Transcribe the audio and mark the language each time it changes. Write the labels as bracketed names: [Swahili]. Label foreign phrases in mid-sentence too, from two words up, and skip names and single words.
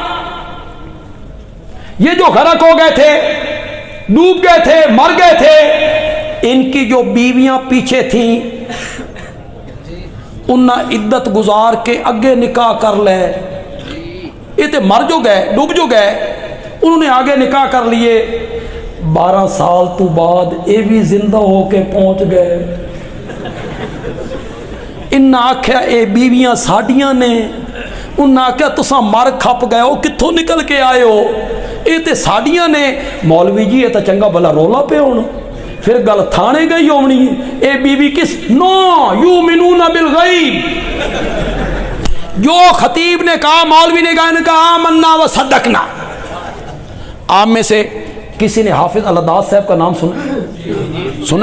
[Urdu] یہ جو غرق ہو گئے تھے، ڈوب گئے تھے، مر گئے تھے، ان کی جو بیویاں پیچھے تھیں انہاں عدت گزار کے اگے نکاح کر لے۔ یہ تے مر جو گئے، ڈوب جو گئے، انہوں نے آگے نکاح کر لیے۔ 12 سال تو بعد یہ بھی زندہ ہو کے پہنچ گئے۔ [Punjabi] انہاں آکھیا اے بیویاں ساڈیاں نے، انہاں آکھیا تساں مر کھپ گئے ہو، کتھوں نکل کے آئے ہو، اے تے ساڈیاں نے۔ مولوی جی یہ تو چنگا بھلا رولا پہ ہونا، پھر گل تھانے گئی ہونی ہے۔ اے بیوی کس نو [Arabic] یؤمنون بالغیب، [Punjabi] جو خطیب نے کہا، مولوی نے کہا [Arabic] آمنا و صدقنا۔ [Urdu] آپ میں سے کسی نے حافظ الداس صاحب کا نام سنا؟